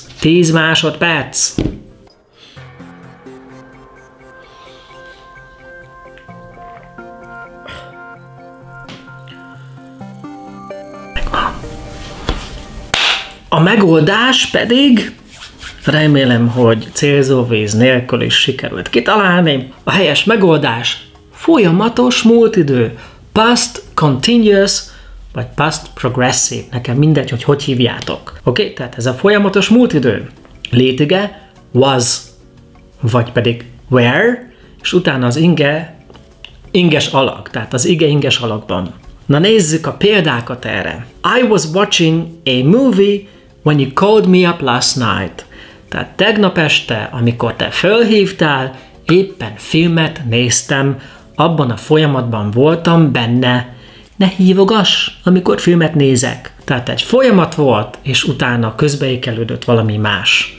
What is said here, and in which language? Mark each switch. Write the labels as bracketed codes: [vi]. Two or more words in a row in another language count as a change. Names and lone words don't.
[hu] 10 másodperc! A megoldás pedig, remélem, hogy célzóvíz nélkül is sikerült kitalálni, a helyes megoldás folyamatos múltidő, [en] past continuous, vagy past progressive, [hu] nekem mindegy, hogy hívjátok. Oké? Tehát ez a folyamatos múltidő. Létige was, vagy pedig were, és utána az inges alak, tehát az ige inges alakban. Na nézzük a példákat erre. [en] I was watching a movie when you called me up last night. [hu] Tehát tegnap este, amikor te fölhívtál, éppen filmet néztem, abban a folyamatban voltam benne. Ne hívogass, amikor filmet nézek. Tehát egy folyamat volt, és utána közbeékelődött valami más.